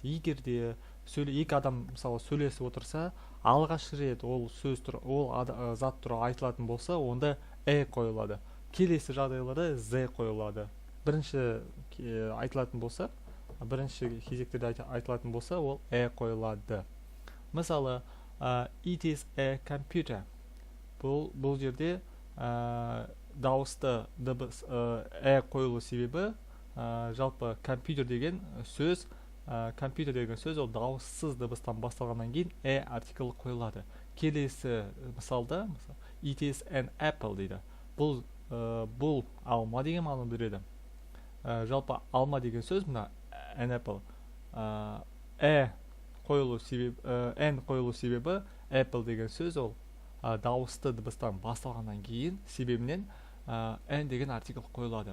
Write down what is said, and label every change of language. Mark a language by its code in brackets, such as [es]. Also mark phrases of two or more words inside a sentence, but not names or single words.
[kk] Егер де екі адам мысалы сөйлесіп отырса, алғаш рет ол зат туралы айтылатын болса, онда қойылады. Келесі жағдайларда z қойылады. Бірінші айтылатын болса, бірінші кезектерде айтылатын болса, ол қойылады. Мысалы, [en] it is a computer. [kk] Бұл жерде дауысты дыбыс қойылу себебі, жалпы компьютер деген сөз ол дауыссыз дыбыстан басталғаннан кейін артикль қойылады. Келесі мысалда, [en] it is an apple [kk] дейді. Бұл алма деген мағына береді. Жалпы алма деген сөз мына [en] an apple. [kk] Қойылу себебі apple деген сөз ол дауысты дыбыстан басталғаннан кейін себебінен n деген артикль қойылады.